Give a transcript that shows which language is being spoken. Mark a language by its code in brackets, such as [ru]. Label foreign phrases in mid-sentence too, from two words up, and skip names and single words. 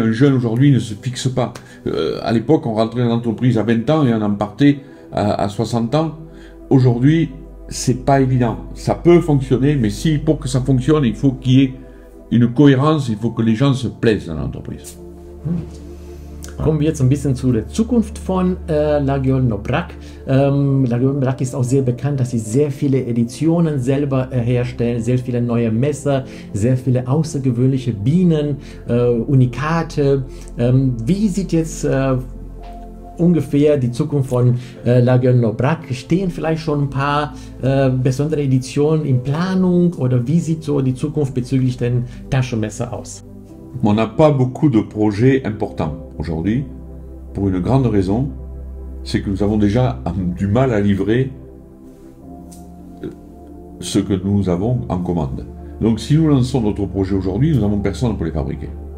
[fr] Un jeune aujourd'hui ne se fixe pas. À l'époque, on rentrait dans l'entreprise à 20 ans et on en partait à 60 ans. Aujourd'hui, c'est pas évident. Ça peut fonctionner, mais si pour que ça fonctionne, il faut qu'il y ait une cohérence, il faut que les gens se plaisent dans l'entreprise. [de] Kommen wir jetzt ein bisschen zu der Zukunft von Lagiol Nobrak. Lagiol Nobrak ist auch sehr bekannt, dass sie sehr viele Editionen selber herstellen, sehr viele neue Messer, sehr viele außergewöhnliche Bienen, Unikate. Wie sieht jetzt ungefähr die Zukunft von Lagiol Nobrak? Stehen vielleicht schon ein paar besondere Editionen in Planung oder wie sieht so die Zukunft bezüglich den Taschenmesser aus? [fr] On n'a pas beaucoup de projets importants aujourd'hui, pour une grande raison, c'est que nous avons déjà du mal à livrer ce que nous avons en commande. Donc si nous lançons notre projet aujourd'hui, nous n'avons personne pour les fabriquer.